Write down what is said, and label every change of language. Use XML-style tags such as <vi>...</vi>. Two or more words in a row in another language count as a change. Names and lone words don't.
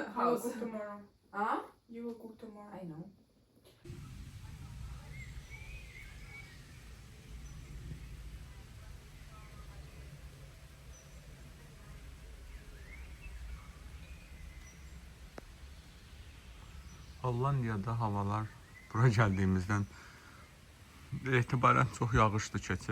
<en>House. cook tomorrow. Huh? You will cook tomorrow. I know.</en> <az>Hollandiyada havalar bura gəldiyimizdən etibarən çox yağışlı keçir.</az>